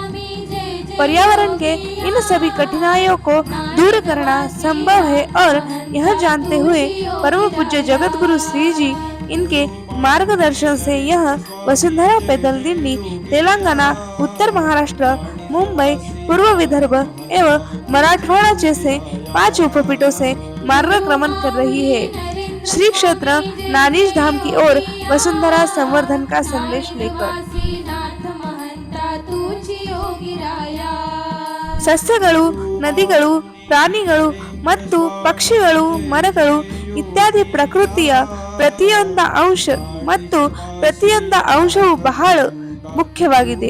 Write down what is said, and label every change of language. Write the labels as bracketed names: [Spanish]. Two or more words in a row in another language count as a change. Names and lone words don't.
[Hindi] पर्यावरण के इन सभी कठिनाइयों को दूर करना संभव है और यह जानते हुए परम पूज्य जगत गुरु श्री जी इनके मार्गदर्शन से यह वसुंधरा पैदल दिंडी तेलंगाना, उत्तर महाराष्ट्र, मुंबई, पूर्व विदर्भ एवं मराठवाड़ा जैसे 5 उपपीठों से मार्गक्रमण कर रही है, श्री क्षेत्र नानीज धाम की ओर वसुंधरा संवर्धन का संदेश लेकर। [Kannada] ಸಸ್ಯಗಳು, ನದಿಗಳು, ಪ್ರಾಣಿಗಳು ಮತ್ತು ಪಕ್ಷಿಗಳು, ಮರಗಳು ಇತ್ಯಾದಿ ಪ್ರಕೃತಿಯ ಪ್ರತಿಯೊಂದು ಅಂಶ ಮತ್ತು ಪ್ರತಿಯೊಂದು ಅಂಶವು ಬಹಳ ಮುಖ್ಯವಾಗಿದೆ.